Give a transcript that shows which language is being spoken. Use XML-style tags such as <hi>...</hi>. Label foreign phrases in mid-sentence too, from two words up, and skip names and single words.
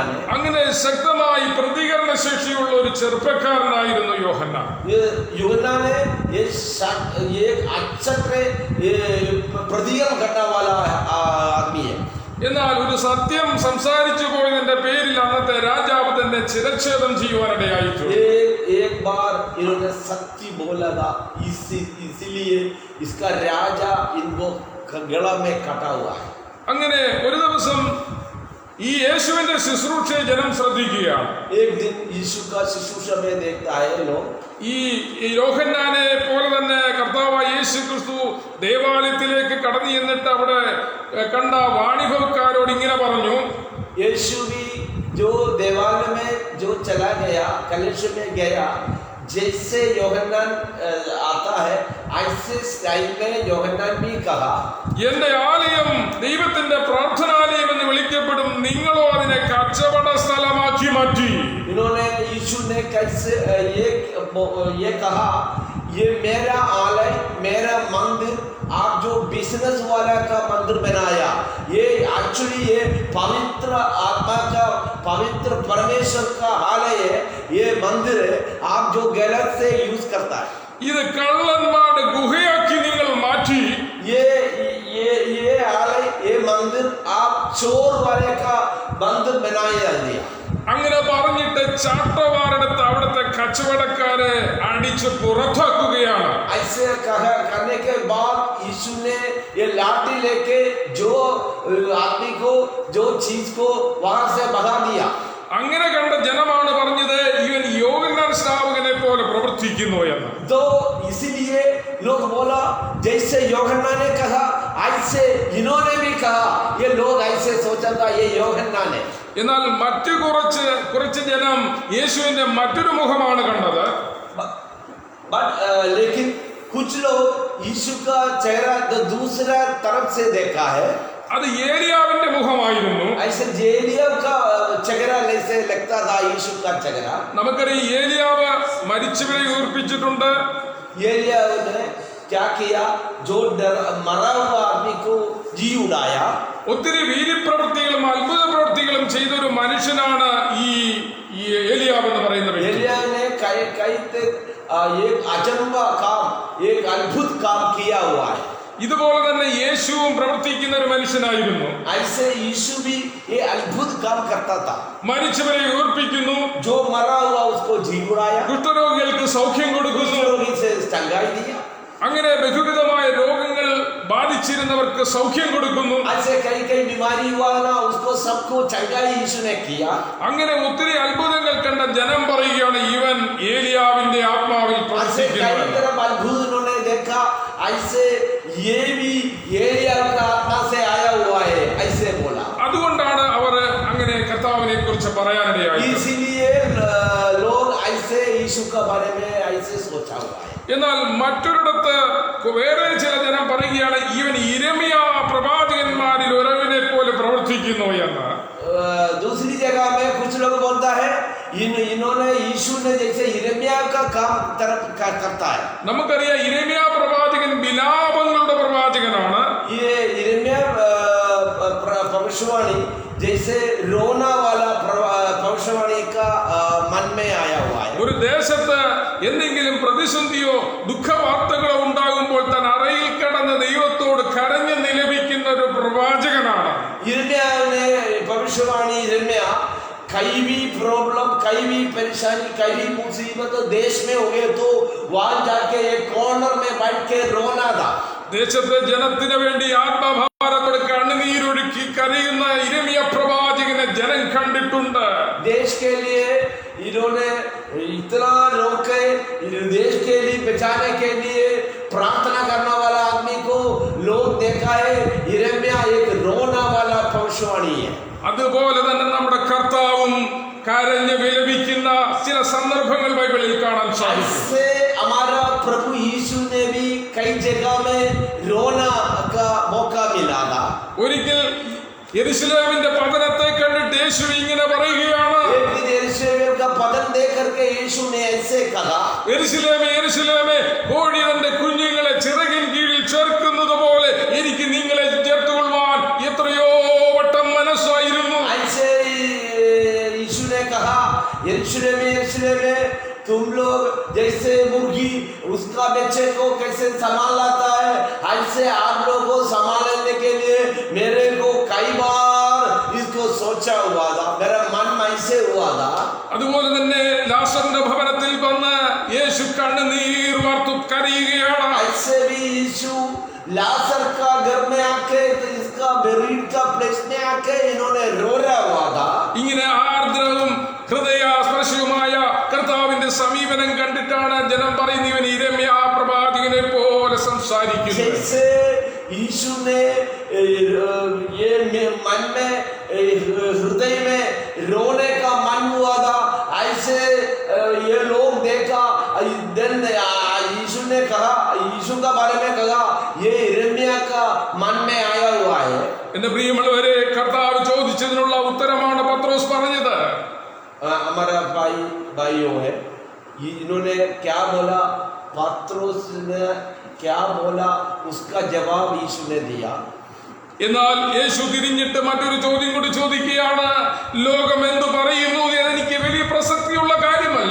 <ml>അങ്ങനെ ശക്തമായി പ്രതികരണ ശേഷിയുള്ള ഒരു ചെറുപ്പക്കാരനായിരുന്നു യോഹന്നാൻ.</ml> <hi>യോഹന്നാൻ ये अच्छा प्रतिകരണം करने वाला आदमी है.</hi> <ml>എന്നാൽ ഒരു സത്യം സംസാരിച്ചു പോയതിന്റെ പേരിൽ അന്നത്തെ രാജാവ് തന്നെ ശിരച്ഛേദം ചെയ്യുവാനിടയായി.</ml> <hi>एक बार इन्होंने सत्य बोला था इसलिए इसका राजा इनको गला में कटा हुआ है.</hi> <ml>അങ്ങനെ ഒരു ദിവസം ഈ യേശുവിന്റെ ശുശ്രൂഷയെ ജനം ശ്രദ്ധിക്കുകയാണ്.</ml> <hi>एक दिन यीशु का शुश्रूषा में देखता है लोग.</hi> <ml>ഈ യോഹന്നാനെ പോലെ തന്നെ കർത്താവായ യേശു ക്രിസ്തു ദേവാലയത്തിലേക്ക് കടന്നു ചെന്നിട്ട് അവിടെ കണ്ട വാണിഭക്കാരോട് ഇങ്ങനെ പറഞ്ഞു.</ml> <hi>यीशु भी जो देवालय में जो चला गया कलश में गया जैसे യോഹന്നാൻ आता है ऐसे स्टाइल में യോഹന്നാൻ भी कहा</hi> <ml>എന്റെ ആലയം ദൈവത്തിന്റെ പ്രാർത്ഥനാലയം എന്ന് വിളിക്കപ്പെടും, നിങ്ങളോ അതിനെ കച്ചവട സ്ഥലമാക്കി മാറ്റി.</ml> <hi>इन्होंने यीशु ने कैसे ये कहा ये मेरा आलय मेरा मंदिर आप जो बिजनेस वाला का मंदिर बनाया ये एक्चुअली ये पवित्र आत्मा का पवित्र परमेश्वर का आलय है. ये मंदिर है आप जो गलत से यूज करता है.</hi> <ml>ഇത് കള്ളന്മാരുടെ ഗുഹയാക്കി നിങ്ങൾ മാറ്റി.</ml> <hi>ये आलय ये मंदिर आप चोर वाले का मंदिर बनाया दिया.</hi> <ml>അങ്ങനെ പറഞ്ഞിട്ട് ചാട്ടവാറെടുത്ത് അവിടുത്തെ കച്ചവടക്കാരെ അടിച്ച് പുറത്താക്കുകയാണ്.</ml> <hi>ऐसे करने के बाद यीशु ने ये लाठी लेके जो आदमी को जो चीज को वहां से भगा दिया.</hi> <ml>അങ്ങനെ कണ്ട ജനമാണ് പറഞ്ഞത് ഇവൻ യോഹന്നാൻ സ്നാപകനെ പോലെ പ്രവർത്തിക്കുന്നു എന്ന്.</ml> <hi>तो इसीलिए लोग बोला जैसे യോഹന്നാൻ ने कहा ऐसे इन्होंने भी कहा ये लोग ऐसे सोचा था ये യോഹന്നാൻ है.</hi> <ml>എന്നാൽ മറ്റു കുറച്ച് ജനം യേശുവിന്റെ മറ്റൊരു മുഖമാണ് കണ്ടത്.</ml> <hi>लेकिन कुछ लोग यीशु का चेहरा जो दूसरा तरफ से देखा है</hi> <ml>അത് ഏലിയാവിന്റെ മുഖമായിരുന്നു.</ml> <hi>ऐसे एलिया का चेहरा जैसे लगता था यीशु का चेहरा.</hi> <ml>നമുക്കറിയാം ഏലിയാവ് മരിച്ചവരെ ഉയർപ്പിച്ചിട്ടുണ്ട്.</ml> <hi>एलिया ने क्या किया जो मरा हुआ आदमी को जी उड़ाया.</hi> <ml>ഒത്തിരി വീര്യപ്രവൃത്തികളും അത്ഭുത പ്രവൃത്തികളും ചെയ്ത ഒരു മനുഷ്യനാണ് ഈ ഏലിയാവ് എന്ന് പറയുന്നത്.</ml> <hi>एलिया ने कई एक अचंबा काम, एक अद्भुत काम किया हुआ है।</hi> <ml>ഇതുപോലെ തന്നെ യേശുവും പ്രവർത്തിക്കുന്ന ഒരു മനുഷ്യനായിരുന്നു.</ml> <hi>ऐसे यीशु भी ये अद्भुत काम करता था।</hi> <ml>മരിച്ചവരെ ഉയർപ്പിക്കുന്നു,</ml> <hi>जो मरा हुआ उसको जी उड़ाया,</hi> <ml>കുഷ്ഠരോഗികൾക്ക് സൗഖ്യം കൊടുക്കുന്നു,</ml> <hi>रोगी से चंगाई दिया।</hi> <ml>അങ്ങനെ ബഹുവിധമായ രോഗങ്ങൾ ബാധിച്ചിരുന്നവർക്ക് സൗഖ്യം കൊടുക്കുന്നു.</ml> <hi>ऐसे कई कई बीमारी हुआ ना, उसको सबको चंगाई यीशु ने किया।</hi> <ml>അങ്ങനെ ഒത്തിരി അത്ഭുതങ്ങൾ കണ്ട ജനം പറയുകയാണ്, ഇവൻ ഏലിയാവിന്റെ ആത്മാവിൽ</ml> <hi>ऐसे कई</hi> <ml>പ്രവർത്തിക്കുന്നവൻ.</ml> <hi>तरह अद्भुत उन्होंने देखा, ऐसे ये भी एलिया का आत्मा से आया हुआ है, ऐसे बोला।</hi> <ml>അതുകൊണ്ടാണ് അവർ അങ്ങനെ കർത്താവിനെ കുറിച്ച് പറയാനിടയായത്.</ml> <hi>इसीलिए लोग ऐसे यीशु के बारे में ऐसे सोचा हुआ है।</hi> <ml>എന്നാൽ മറ്റൊരിടത്ത് വേറെ ചില ജനം പറയുകയാണ്, ഇവൻ യിരെമ്യാ പ്രവാചകന്മാരിൽ ഒരുവനെ പോലെ പ്രവർത്തിക്കുന്നു എന്ന്.</ml> <hi>दूसरी जगह में कुछ लोग बोलता है इन्होंने यीशु ने जैसे यिर्मयाह का काम तरफ करता है।</hi> <ml>നമുക്കറിയാം യിരെമ്യാ പ്രവാചകൻ വിലാപങ്ങളുടെ പ്രവാചകനാണ്.</ml> <hi>ये यिर्मयाह भविष्यवाणी जैसे रोना वाला भविष्यवाणी का मन में आया हुआ है।</hi> <ml>ഒരു ദേശത്ത് എന്തെങ്കിലും പ്രതിസന്ധിയോ ദുഃഖവാർത്തകളോ ഉണ്ടാകുമ്പോൾ താൻ അറയിൽ കിടന്ന് ദൈവത്തോട് കരഞ്ഞു നിലവിക്കുന്ന ഒരു പ്രവാചകനാണ്.</ml> <hi>यिर्मयाह ने भविष्यवाणी यिर्मयाह कई भी प्रॉब्लम, कई भी परेशानी, कई भी मुसीबत देश में हो गए तो वहां जाके एक कॉर्नर में बैठ के रोना था।</hi> <ml>ദേശത്തെ ജനത്തിന് വേണ്ടി ആത്മഭാരത്തോടെ കണ്ണുനീരൊഴുക്കി കരയുന്ന യിരെമ്യാ പ്രവാചകനെ ജനം കണ്ടിട്ടുണ്ട്.</ml> <hi>देश के लिए इन्होंने इतना रोके, देश के लिए बचाने के लिए प्रार्थना करने वाला आदमी को लोग देखा है। यिर्मयाह एक रोना वाला भविष्यवाणी है।</hi> <ml>അതുപോലെ തന്നെ നമ്മുടെ കർത്താവും കരഞ്ഞ് വിലപിക്കുന്ന ചില സന്ദർഭങ്ങൾ ബൈബിളിൽ കാണാൻ സാധിക്കും.</ml> <hi>ऐसे हमारा प्रभु यीशु ने भी कई जगह में रोना का मौका मिला था।</hi> <ml>ഒരിക്കൽ യെരൂശലേമിന്റെ പതനത്തെ കണ്ടിട്ട് യേശു ഇങ്ങനെ പറയുകയാണ്,</ml> <hi>एक दिन यरूशलेम का पतन देख करके यीशु ने ऐसे कहा,</hi> <ml>യെരൂശലേമേ യെരൂശലേമേ, കോഴി തന്റെ കുഞ്ഞുങ്ങളെ ചിറകിൻ കീഴിൽ ചേർക്കുന്നത് പോലെ എനിക്ക് നിങ്ങളെ ചേർത്തുകൊള്ളുവാൻ എത്രയോ വട്ടം മനസ്സായിരുന്നു.</ml> <hi>ऐसे यीशु ने कहा, यरूशलेम यरूशलेम, तुम लोग जैसे मुर्गी उसका बच्चे को कैसे संभाल लाता है, ऐसे आप लोगों को संभालने के लिए मेरे को कई बार इसको सोचा हुआ था, मेरा मन में ऐसे हुआ था।</hi> <ml>അതുപോലെ തന്നെ ലാസറിന്റെ ഭവനത്തിൽ വന്ന് യേശു കണ്ണുനീർ വാർത്തു കരയുകയാണ്.</ml> <hi>ऐसे भी यीशु लाजर का घर में आके, इसका बेरीड का प्लेस में आके इन्होंने रोया हुआ था।</hi> <ml>ഇങ്ങനെ ആർദ്രവും ഹൃദയസ്പർശിയുമായ കർത്താവിന്റെ സമീപനം കണ്ടിട്ടാണ് ജനം പറയുന്നത്, ഇവൻ യിരെമ്യാ പ്രവാചകനെ പോലെ സംസാരിക്കുന്നു.</ml> <hi>जैसे यीशु ने ये मन में, हृदय में रोने का मन हुआ था, ऐसे ये लोग देखा। देन यीशु ने कहा, यीशु का बारे में कहा, ये यिर्मयाह का मन में आया हुआ है।</hi> <ml>എന്റെ പ്രിയമുള്ളവരെ, കർത്താവ് ചോദിച്ചതിനുള്ള ഉത്തരമാണ് പത്രോസ് പറഞ്ഞത്.</ml> <hi>हमारा भाइयों है, इन्होंने क्या बोला, पत्रोस ने क्या बोला, उसका जवाब यीशु ने दिया।</hi> <ml>എന്നാൽ യേശു തിരിഞ്ഞിട്ട് മറ്റൊരു ചോദ്യം കൂടി ചോദിക്കുകയാണ്, ലോകം എന്ത് പറയുന്നു എനിക്ക് വലിയ പ്രസക്തിയുള്ള കാര്യമല്ല.</ml>